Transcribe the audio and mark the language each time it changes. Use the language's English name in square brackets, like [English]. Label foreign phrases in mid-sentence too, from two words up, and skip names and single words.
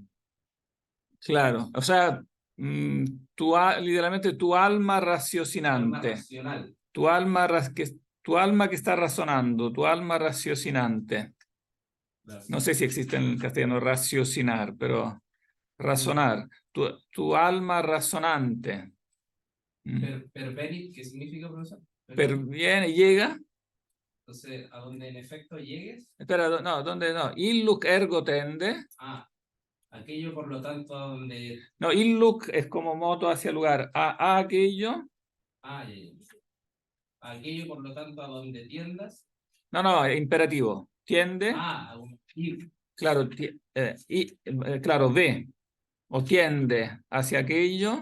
[Spanish] claro, o sea, literalmente tu alma Alma raciocinante, racional. tu alma que está razonando, tu alma raciocinante. No sé si existe en castellano raciocinar, pero razonar, tu alma razonante. Pervenit, ¿qué significa, profesor? Viene, llega. Entonces, a donde en efecto llegues. Espera, no, ¿dónde no? [Latin] Illuk ergo tende. [Spanish] Aquello por lo tanto a donde. No, illuk es como moto hacia lugar. A aquello. Ya. Aquello por lo tanto a donde tiendas. No, es imperativo. Tiende. Ir. Claro, claro, ve. O tiende hacia aquello.